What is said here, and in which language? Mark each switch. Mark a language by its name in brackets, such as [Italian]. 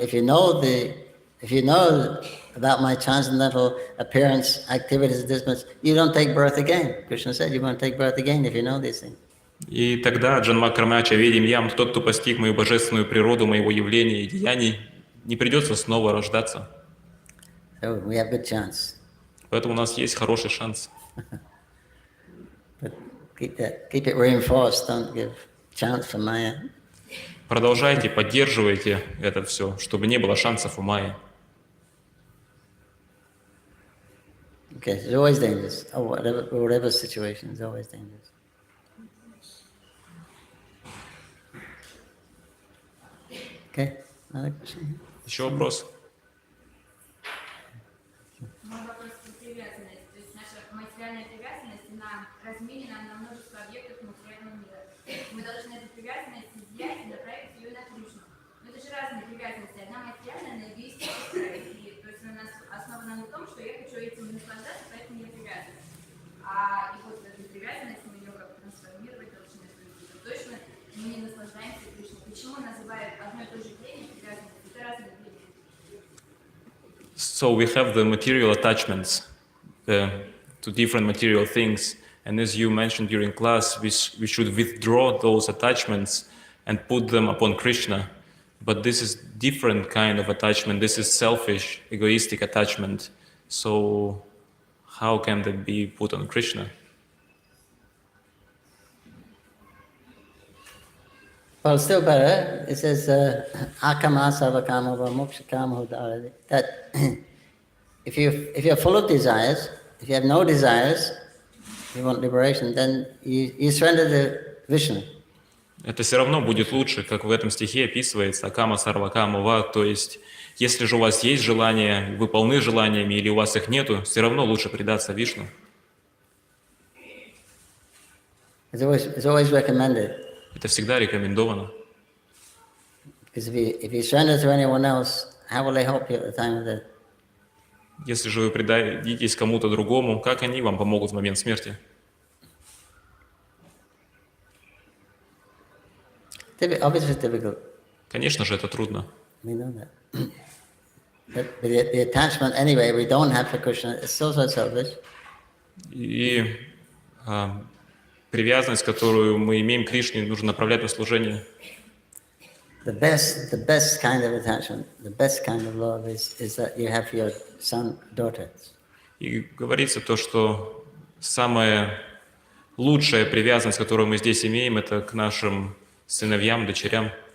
[English] If you know about my transcendental appearance, activities, this much, you don't take birth again. Krishna said you won't take birth again if you know these things. [Russian] И тогда [Sanskrit] Джанма Кармача ведим ям, [Russian] тот, кто постиг мою божественную природу, моего явления и деяний, не придется снова рождаться. [English] So we have good chance. [Russian] Поэтому у нас есть хороший шанс. [English] But keep it reinforced. Don't give chance for Maya. [Russian] Продолжайте, поддерживайте это все, чтобы не было шансов у Майи. [English] Okay, it's always dangerous. Whatever situation, it's always dangerous. Okay, another question? [Russian] Еще вопрос? Мой вопрос про привязанность. То есть наша материальная привязанность, она разменена на множество объектов материального мира. Мы должны эту привязанность изъять и направить ее на Кришну. Но это же разные привязанности. Одна материальная, она эгоистическая. И, то есть она основана на том, что я хочу этим наслаждаться, поэтому я привязана. И вот эту привязанность мы ее как трансформировать должны. Точно мы не наслаждаемся Кришной. Почему называют одно и то же явление привязанностью? Это разные явления. [English] So we have the material attachments to different material things, and as you mentioned during class, we should withdraw those attachments and put them upon Krishna. But this is different kind of attachment. This is selfish, egoistic attachment. So how can that be put on Krishna? Well, still better. It says [Sanskrit] akama sarvakama va mokshakama hodara. [English] That if you're full of desires, if you have no desires, you want liberation, then you surrender to Vishnu. [Russian] Это все равно будет лучше, как в этом стихе описывается, [Sanskrit] акама сарвакама ва, [Russian] то есть, если же у вас есть желания, вы полны желаниями, или у вас их нету, все равно лучше предаться Вишну. [English] It's always recommended. [Russian] Это всегда рекомендовано. [English] Because if you surrender to anyone else, how will they help you at the time of death? [Russian] Если же вы предадитесь кому-то другому, как они вам помогут в момент смерти? [English] Obviously it's difficult. [Russian] Конечно же, это трудно. [English] We know that. But the attachment anyway we don't have for Krishna is so selfish. [Russian] И привязанность, которую мы имеем к Кришне, нужно направлять на служение. [English] The best kind of attachment, the best kind of love is that you have for your son, daughter. [Russian] И говорится то, что самая лучшая привязанность, которую мы здесь имеем, это к нашим сыновьям, дочерям.